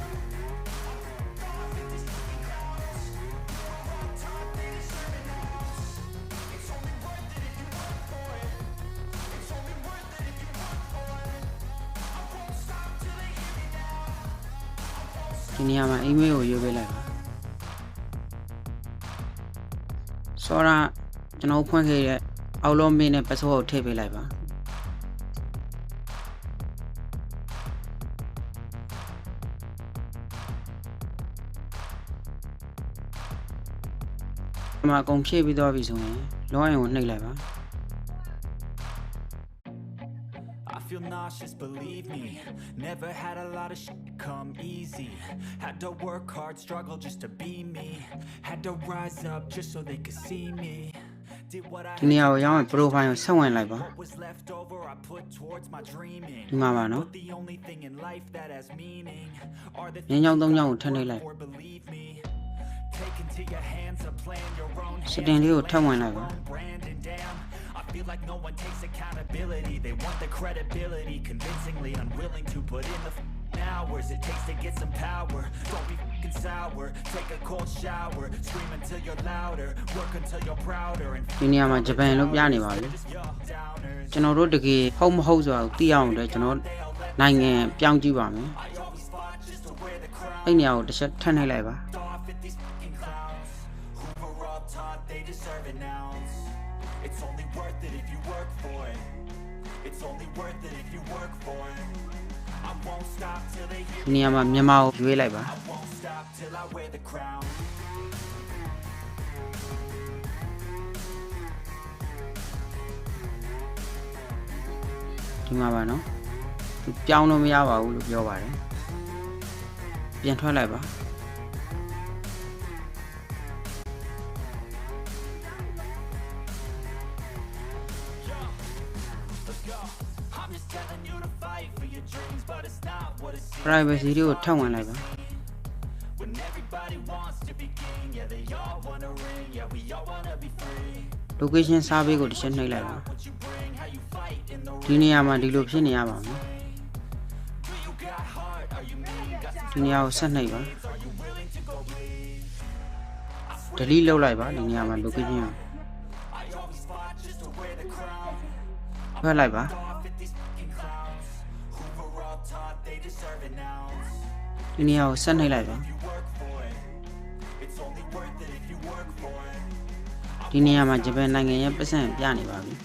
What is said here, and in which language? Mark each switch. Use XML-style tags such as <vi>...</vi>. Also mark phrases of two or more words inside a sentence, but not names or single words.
<en>I'm off at these fucking clowns who were all taught they deserve it now. It's only worth it if you work for it. It's only worth it if you work for it. I won't stop till they hear me now.</en> <my>ဒီနေရာမှာ email ကိုရွေးပေးလိုက်ပါစောရကျွန်တော်ဖွင့်ခဲ့တဲ့ Outlook mail နဲ့ password ကိုထည့်ပေးလိုက်ပါဒီမှာအကုန်ဖြည့်ပြီးသွားပြီဆိုရင် login ကိုနှိပ်လိုက်ပါ</my> <en>I feel nauseous, believe me. Never had a lot of shit come easy. Had to work hard, struggle just to be me. Had to rise up just so they could see me. Did what I</en> <my>ဒီနေရာကိုရောက်ရင် profile ကိုဆက်ဝင်လိုက်ပါ</my> <en>what was left over I put towards my dreaming.</en> <my>ဒီမှာပါနော်</my> <en>But the only thing in life that has meaning are the</en> <my>ညညောင်းသုံးညောင်းကိုထပ်နှိပ်လိုက်</my> <en>or believe me. Take into your hands a plan, your own</en> <my>setting လေးကိုထပ်ဝင်လိုက်ပါ</my> <en>brand and damn, I feel like no one takes accountability. They want the credibility, convincingly unwilling to put in the hours it takes to get some power. Don't be fucking sour. Take a cold shower. Scream until you're louder. Work until you're prouder. And</en> <my>ဒီနေရာမှာဂျပန်လို့ပြနေပါပြီ</my> <en>downers.</en> <my>ကျွန်တော်တို့တကယ်ဟုတ်မဟုတ်ဆိုတာကိုသိအောင်လည်းကျွန်တော်နိုင်ငံပြောင်းကြည့်ပါမယ်</my> <en>I always fought just to wear the crown.</en> <my>အဲ့နေရာကိုတစ်ချက်ထပ်နှိပ်လိုက်ပါ</my> <en>Off at these fucking clowns who were all taught they deserve it now. It's only worth it if you work for it. It's only worth it if you work for it. I won't stop till they hear</en> <my>ဒီနေရာမှာမြန်မာကိုရွေးလိုက်ပါ</my> <en>I won't stop till I wear the crown.</en> <my>ဒီမှာပါနော်သူပြောင်းလို့မရပါဘူးလို့ပြောပါတယ်ပြန်ထွက်လိုက်ပါ</my> <en>Let's go. I'm just telling you to fight for your dreams, but it's not what it seems.</en> <my>privacy လေးကိုထပ်ဝင်လိုက်ပါ</my> <en>When everybody wants to be king, yeah, they all wanna ring, yeah, we all wanna be free. location survey</en> <my>ကိုတစ်ချက်နှိပ်လိုက်ပါ</my> <en>What you bring, how you fight in the</en> <my>ဒီနေရာမှာဒီလိုဖြစ်နေရပါမယ်</my> <en>ring. Do you got heart? Are you mean? Got some ဒီနေရာကိုဆက်နှိပ်ပါ needs? Are you willing to go bleed?</en> <my>delete လုပ်လိုက်ပါဒီနေရာမှာ location ကို</my> <en>I always fought just to wear the crown.</en> <my>ထွက်လိုက်ပါ</my> <en>Off at these fucking clowns who were all taught they deserve it now.</en> <my>ဒီနေရာကိုဆက်နှိပ်လိုက်ပါ</my> <en>If you work for it, it's only worth it if you work for it.</en> <my>ဒီနေရာမှာဂျပန်နိုင်ငံရဲ့ပတ်စံပြနေပါပြီ</my>